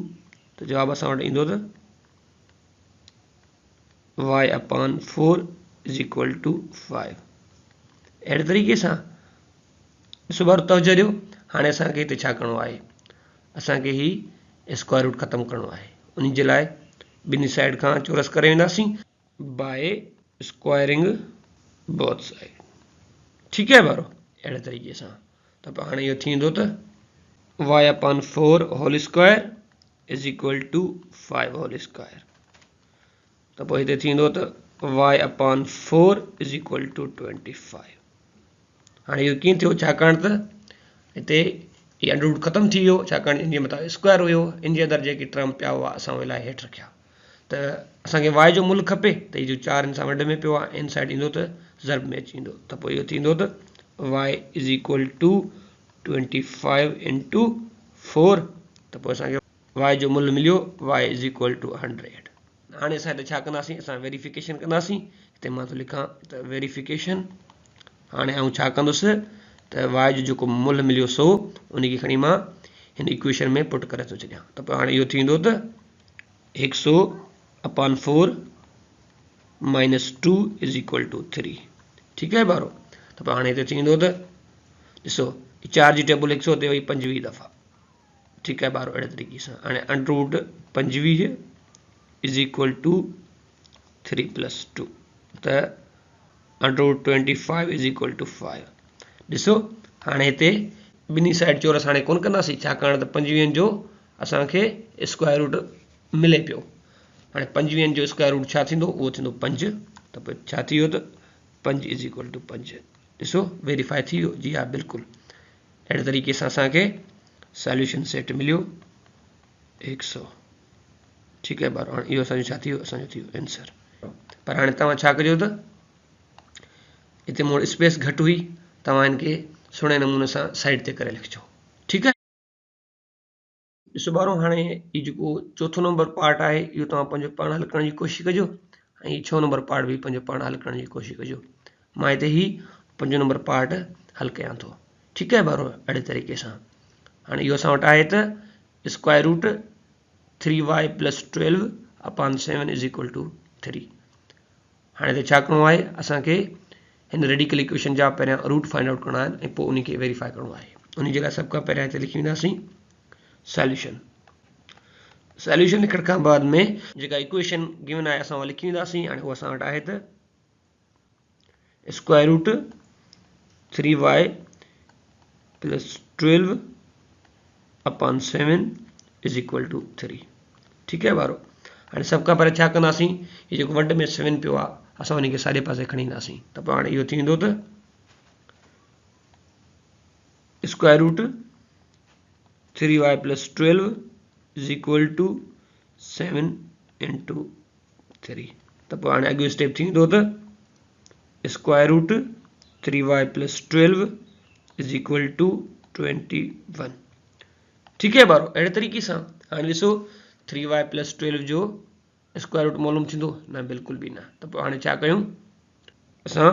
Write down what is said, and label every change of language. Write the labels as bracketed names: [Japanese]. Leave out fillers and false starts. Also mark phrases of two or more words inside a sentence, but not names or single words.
[Sindhi] त जवाबु असां वटि ईंदो त y/4 = 5। अहिड़े तरीक़े सां ॾिसो बारो, तवजो ॾियो। हाणे असांखे हिते छा करिणो आहे, असांखे ही [English] square root [Sindhi] ख़तमु करिणो आहे। उन जे लाइ ॿिन्ही साइड खां चौरस करे वेंदासीं [English] by squaring both side. [Sindhi] ठीकु आहे बारो। अहिड़े तरीक़े सां त पोइ हाणे इहो थींदो त y/4 [English] whole square [Sindhi] = 5 [English] whole square. [Sindhi] त पोइ हिते थींदो त y/4 = 25। हाणे इहो कीअं थियो, छाकाणि त हिते ये [English] under root [Sindhi] ख़त्म थी वियो छाकाणि इन जे मथां स्क्वायर हुयो इन जे अंदरि जेके टर्म पिया हुआ असां उहे लाइ हेठि रखिया त असांखे y जो मूल खपे त इहो 4 इन सां वंड में पियो आहे इन साइड ईंदो त ज़र्ब में अची वेंदो त पोइ इहो थींदो त [English] y is equal to 25 into 4 [Sindhi] त पोइ असांखे y जो मूल मिलियो [English] y is equal to 100 [Sindhi] हाणे असां हिते छा कंदासीं असां वेरिफिकेशन कंदासीं हिते मां थो लिखां त वेरिफिकेशन हाणे आउं छा कंदुसि त y जो जेको मूल मिलियो सो उनखे खणी मां हिन इक्वेशन में पुट करे थो छॾियां त पोइ हाणे इहो थींदो त 100/4 [English] minus 2 is equal to 3 [Sindhi] ठीकु आहे ॿारो त पोइ हाणे हिते थींदो त ॾिसो 4 जी टेबल 100 ते वई 25 दफ़ा ठीकु आहे ॿारो अहिड़े तरीक़े सां हाणे [English] under root 25 is equal to 3 + 2 [Sindhi] त [English] under root 25 is equal to 5 [Sindhi] ॾिसो हाणे हिते ॿिन्ही साइड चोरस हाणे कोन कंदासीं छाकाणि त 25 जो असांखे [English] square root [Sindhi] मिले पियो हाणे 25 जो [English] square root [Sindhi] छा थींदो उहो थींदो 5 त पोइ छा थी वियो त [English] 5 is equal to 5 [Sindhi] ॾिसो वेरीफाई थी वियो जी हा बिल्कुलु अहिड़े तरीक़े सां असांखे सॉल्यूशन सेट मिलियो 100 ठीकु आहे ॿारो हाणे इहो असांजो छा थी वियो असांजो थी वियो आंसर पर हाणे तव्हां छा कजो त हिते मूं वटि स्पेस घटि हुई तव्हां हिनखे सुहिणे नमूने सां साइड ते करे लिखिजो ठीकु आहे ॾिसो ॿारो हाणे ही जेको चोथों [English] number part [Sindhi] आहे इहो तव्हां पंहिंजो पाण हल करण जी कोशिशि कजो ऐं ही 6 [English] number part [Sindhi] बि पंहिंजो पाण हल करण जी कोशिशि कजो मां हिते ही 5 [English] number part [Sindhi] हल कयां थो ठीकु आहे ॿारो अहिड़े तरीक़े सां हाणे इहो असां वटि आहे त [English] square root 3y + 12/7 is equal to 3 [Sindhi] हाणे हिते छा करिणो आहे असांखे हिन [English] radical equation [Sindhi] जा पहिरियां रूट [English] find out [Sindhi] करणा आहिनि ऐं पोइ उनखे वेरीफाई करिणो आहे उन जे लाइ सभ खां पहिरियां हिते लिखी वेंदासीं सॉल्यूशन लिखण खां बाद में जेका [English] equation given [Sindhi] आहे असां उहा लिखी वेंदासीं हाणे उहा असां वटि आहे त [English] square root 3y + 12/7 is equal to 3 [Sindhi] ठीकु आहे ॿारो हाणे सभ खां पहिरियों छा कंदासीं हीउ जेको वंड में 7 पियो आहे असां उनखे साॼे पासे खणी ईंदासीं त पोइ हाणे इहो थींदो त [English] square root 3y + 12 is equal to 7 into 3 [Sindhi] त पोइ हाणे अॻियो स्टेप थींदो त [English] square root 3y + 12 is equal to 21 [Sindhi] ठीकु आहे ॿारो अहिड़े तरीक़े सां हाणे ॾिसो 3y + 12 जो [English] square root [Sindhi] मालूम थींदो न बिल्कुलु बि न त पोइ हाणे छा कयूं असां